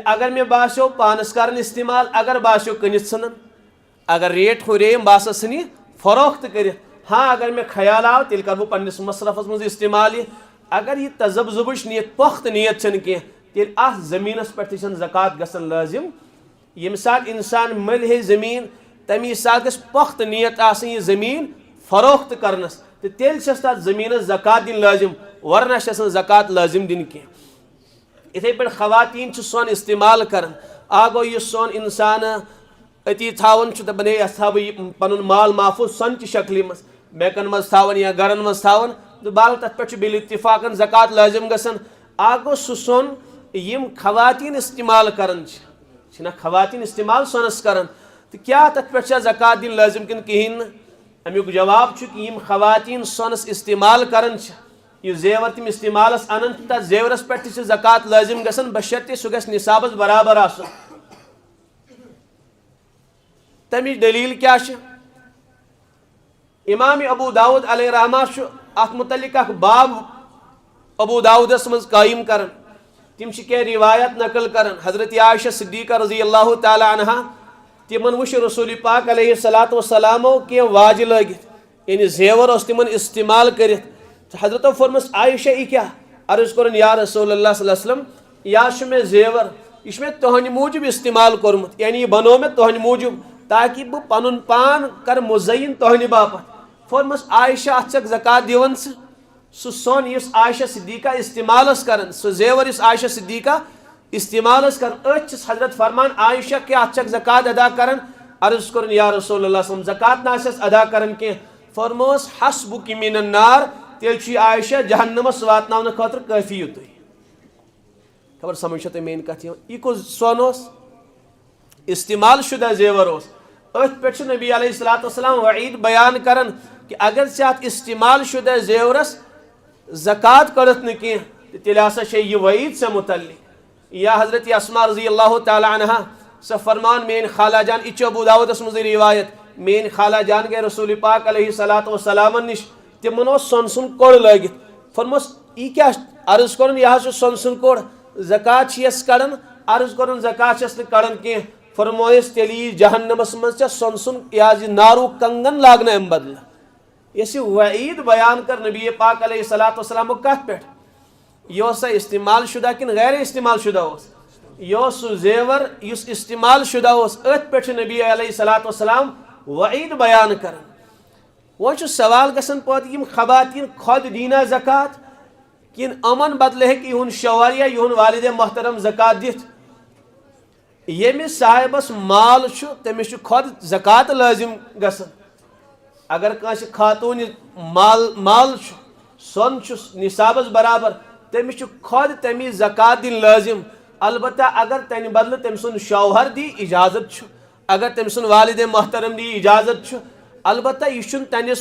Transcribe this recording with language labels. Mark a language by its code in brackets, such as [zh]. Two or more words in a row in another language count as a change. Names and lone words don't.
[ks] اگر مےٚ باسیو پانس کران استعمال اگر باسیو کٕنِتھ ژھٕنان اگر ریٹ ہُرییِم بہٕ ہسا ژھٕنہٕ یہِ فروخت کٔرِتھ ہاں اگر مےٚ خیال آو تیٚلہِ کرٕ بہٕ پننِس مصرفس منٛز استعمال یہِ اگر یہِ تذبذبٕچ نیت پۄختہٕ نیت چھنہٕ کینٛہہ تیٚلہِ اتھ زٔمیٖنس پٮ۪ٹھ تہِ چھنہٕ زکات گژھان لٲزِم ییٚمہِ ساتہٕ انسان مٔلۍ ہے زٔمیٖن تمی ساتہٕ گژھِ پۄختہٕ نیت آسٕنۍ یہِ زٔمیٖن فروخت کرنس تہٕ تیٚلہِ چھس تتھ زٔمیٖنس زکات دِنۍ لٲزِم ورنہ چھس نہٕ زکات لٲزِم دِنۍ کینٛہہ یِتھٕے پٲٹھۍ خواتیٖن چھِ سۄن استعمال کران اکھ گوٚو یُس سۄن انسان اتی تھاون دپان ہے تھا بہ پن مال محفوظ سۄنچہِ شکلہِ منٛز بینکن منٛز تھاون یا گرن منٛز تھاون تو بال تت پہ بال اتفاقن زکات لٲزم گژھان اکھ گوٚو سُہ سۄن یِم خواتین استعمال کران چھِنہ خواتین استعمال سۄنس کران تو کیا تت پہ زکات دِنۍ لٲزم کِنہٕ کِہیٖنۍ نہٕ امیُک جواب چھُ کہ یِم خواتین سۄنس استعمال کران چھِ یہ زیور تم استعمالس انان تتھ زیورس پہ تہِ چھِ زکات لٲزم گژھان بشرطے سُہ گژھِ نصابس برابر آسُن تمِچ دلیل کیا چھِ امام ابو داود [ar] علیہ رحمہ [ks] چھُ اتھ متعلق اکھ باب ابو داودس منٛز قٲیِم کران تم چھِ کینٛہہ روایت نقل کران حضرت عائشہ صدیقہ [ar] رضی اللہ تعالیٰ عنہا [ks] تمن وٕچھ رسول پاک [ar] علیہ الصلوۃ والسلامو [ks] کینٛہہ واجہِ لٲگِتھ یعنی زیور اوس تمن استعمال کٔرِتھ حضرتو فرمس عائشہ یہ کیا عرض کرن یا رسول اللہ [ar] صلی اللہ علیہ وسلم [ks] یا چھُ مےٚ زیور یہ چھُ مےٚ تُہنٛدِ موٗجوٗب استعمال کوٚرمُت یعنی یہ بنو مےٚ تُہنٛدِ موٗجوٗب تاکہ بہٕ پنُن پان کر مُزین تُہنٛدِ باپتھ فرمس عائشہ اتھ چھکھ زکات دِوان ژٕ سُہ سۄن یُس عائشہ صدیقہ استعمال ٲس کران سُہ زیور یُس عائشہ صدیقہ استعمال ٲس کران أتھۍ چھِس حضرت فرمان عائشہ کیا اتھ چھکھ زکات ادا کران عرض کرن یا رسول اللہ [ar] صلی اللہ علیہ وسلم [ks] زکات نہ آسٮ۪س ادا کران کینٛہہ فرموس [ar] حسبُک من النار [ks] تیٚلہِ چھُ یہِ عائشہ جہنمس واتناونہٕ خٲطرٕ کٲفی یُتُے خبر سمجھ چھا تۄہہِ میٲنۍ کتھ یِوان یہِ کُس سۄن اوس استعمال شدہ زیور اوس أتھۍ پٮ۪ٹھ چھُ نبی [ar] علیہ الصلوۃ والسلام [ks] وعید بیان کران کہ اگر ژےٚ اتھ استعمال شدہ زیورس زکات کٔڑٕتھ نہٕ کینٛہہ تیٚلہِ ہسا چھے یہِ وعید ژےٚ متعلق یا حضرت اسما [ar] رضی اللہ تعالیٰ عنہا [ks] سۄ فرمان میٲنۍ خالہ جان یہِ چھُ ابو داودس منٛزٕے روایت میٲنۍ خالہ جان گٔے رسول پاک [ar] علیہ الصلوۃ والسلامن [ks] نِش تمن اوس سۄن سُنٛد کوٚڑ لٲگِتھ فرموس یہِ کیاہ عرض کرُن یہِ حظ چھُ سۄن سُنٛد کوٚڑ زکات چھِیس کڑان عرض کرُن زکات چھس نہٕ کڑان کینٛہہ فرمٲیس تیٚلہِ یی جہنمس منٛز ژےٚ سۄن سُنٛد یہِ حظ یہِ نارُک کنگن لاگنہٕ امہِ بدلہٕ یۄس یہِ وعید بیان کر نبی پاک [ar] علیہ الصلوۃ والسلامُک [ks] کتھ پٮ۪ٹھ یہِ اوس سا استعمال شدہ کِنہٕ غیر استعمال شدہ اوس یہِ اوس سُہ زیور یُس استعمال شدہ اوس أتھۍ پٮ۪ٹھ چھُ نبی [ar] علیہ الصلوۃ والسلام [ks] وعید بیان کران وۄنۍ چھُ سوال گژھان پتہٕ یِم خواتین خۄد دیٖنا زکات کِنہٕ یِمن بدلہٕ ہیٚکہِ یِہُنٛد شوہر یا یِہُنٛد والدِ محترم زکات دِتھ ییٚمِس صاحبس مال چھُ تٔمِس چھُ خۄد زکات لٲزم گژھان اگر کٲنٛسہِ خاتوٗنہِ مال چھُ سۄن چھُ نصابس برابر تٔمِس چھُ خۄد تَمِچ زکات دِنۍ لٲزم البتہ اگر تمہِ بدلہٕ تٔمۍ سُنٛد شوہر دی اجازت چھُ اگر تٔمۍ سُنٛد والدِ محترم دی اجازت چھُ البتہ یہ چھُنہٕ تنس